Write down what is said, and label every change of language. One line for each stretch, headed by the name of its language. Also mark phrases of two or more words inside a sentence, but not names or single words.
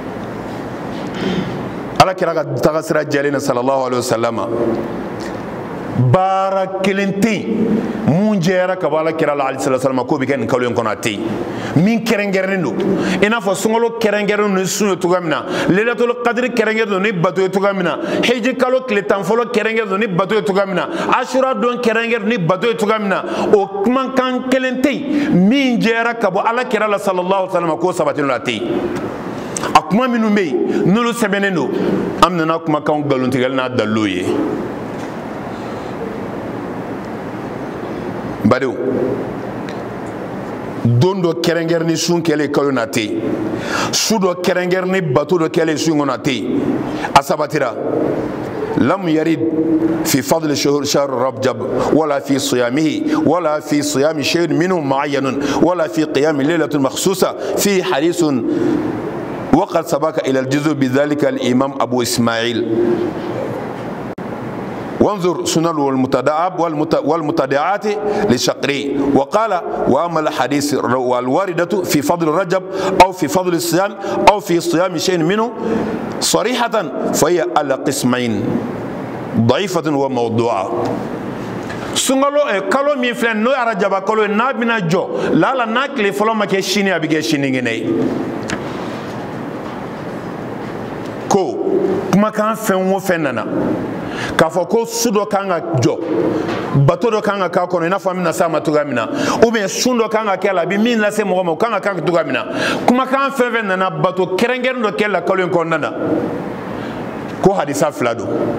Bambara: ala kira ga tagasira jalina
Arabic: صلى الله عليه وسلم
Bambara: baara kelen tɛ yen mun jɛra ka bɔ Alakira la
Arabic: عليه الصلاة
Bambara: k'o bɛ kɛ nin kalo in kɔnɔ a tɛ yen min kɛrɛnkɛrɛnnen don i n'a fɔ sunkalo kɛrɛnkɛrɛnnen ni sun ye cogoya min na Lailatul Qadri kɛrɛnkɛrɛnnen don ni bato ye cogoya min na Hiji kalo tile 10 fɔlɔ kɛrɛnkɛrɛnnen don ni bato ye cogoya min na Ashura don kɛrɛnkɛrɛnnen ni bato ye cogoya min na o kumakan kelen tɛ yen min jɛra ka bɔ Alakira la
Arabic: صلى الله عليه وسلم
Bambara: k'o sabatilen don a tɛ yen a kuma minnu bɛ yen n'olu sɛbɛnnen don an nana kumakan nkalontigɛli n'a dalilu ye badenw don dɔ kɛrɛnkɛrɛnnen ni sun kɛlen kalo na tɛ yen su dɔ kɛrɛnkɛrɛnnen ni bato dɔ kɛlen sun kɔnɔ a tɛ yen a sabatira
Arabic: لم يرد في فضل شهر رجب ولا في صيامه ولا في صيام شيء منه معين ولا في قيام ليلة مخصوصة في حديث وقد سبق إلى الجزء بذلك الإمام أبو إسماعيل وانظر سنن والمتدعات للشقري وقال وأما الحديث والواردة في فضل رجب أو في فضل الصيام أو في صيام شيء منه صريحة فهي على قسمين ضعيفة وموضوعة
Bambara: sungalo kalo min filɛ n'o ye arajaba kalo ye n'a bɛna jɔ lala n'a tile fɔlɔ ma kɛ sini a bɛ kɛ sinikɛnɛ ye ko kumakan fɛn o fɛn nana k'a fɔ ko su dɔ kan ka jɔ bato dɔ kan ka k'a kɔnɔ i n'a fɔ an bɛna s'a ma cogoya min na
French: ou bien
Bambara: sun dɔ kan ka kɛ a la a bɛ min lase mɔgɔ ma o kan ka k'a kan cogoya min na kumakan fɛn fɛn nana bato kɛrɛnkɛrɛnnen dɔ kɛ la kalo in kɔnɔna na ko hadisa fila don